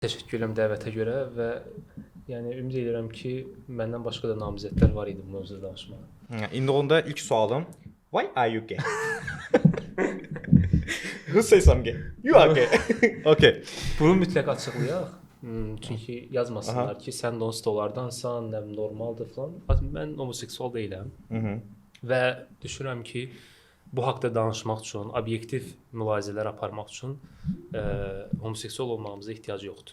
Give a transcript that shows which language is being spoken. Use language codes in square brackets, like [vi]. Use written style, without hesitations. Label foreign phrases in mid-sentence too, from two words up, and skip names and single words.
[az] Təşəkkür edirəm dəvətə görə və yəni ümid edirəm ki, məndən başqa da namizədlər var idi bu mövzuda danışmağa. İndi onda ilk sualım. [en] Why are you gay? Who says I'm gay? You are gay. Okay. [az] Bunu mütləq açıqlayaq. Çünki yazmasınlar ki, sən də o stolardansan, nə normaldır falan. Mən homoseksual deyiləm. Və düşünürəm ki, bu haqqda danışmaq üçün, obyektiv mülahizələr aparmaq üçün homoseksual olmağımıza ehtiyac yoxdur.